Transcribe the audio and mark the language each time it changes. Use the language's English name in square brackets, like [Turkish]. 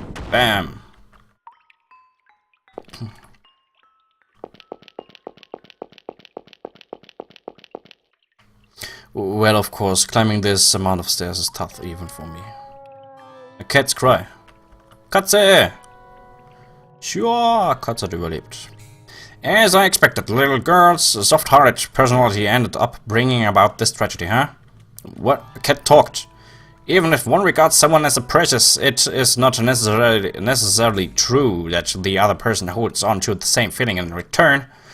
[English] Bam! Well, of course, climbing this amount of stairs is tough even for me. A cat's cry. Katze! [German] Sure, Katze hat überlebt. [English] As I expected, the little girl's soft-hearted personality ended up bringing about this tragedy, huh? What? A cat talked. Even if one regards someone as a precious, it is not necessarily true that the other person holds on to the same feeling in return.